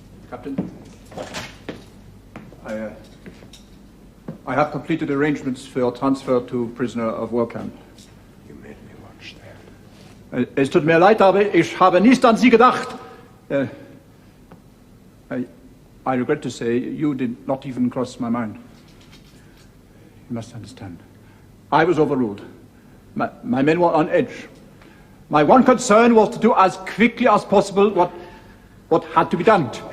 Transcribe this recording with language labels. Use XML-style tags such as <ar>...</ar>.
<en>Captain. I have completed arrangements for your transfer to prisoner of war camp. You made me watch that.</en> <de>Es tut mir leid, aber ich habe nicht an Sie gedacht.</de> <en>I regret to say, you did not even cross my mind. You must understand. I was overruled. My men were on edge. My one concern was to do as quickly as possible what had to be done.</en>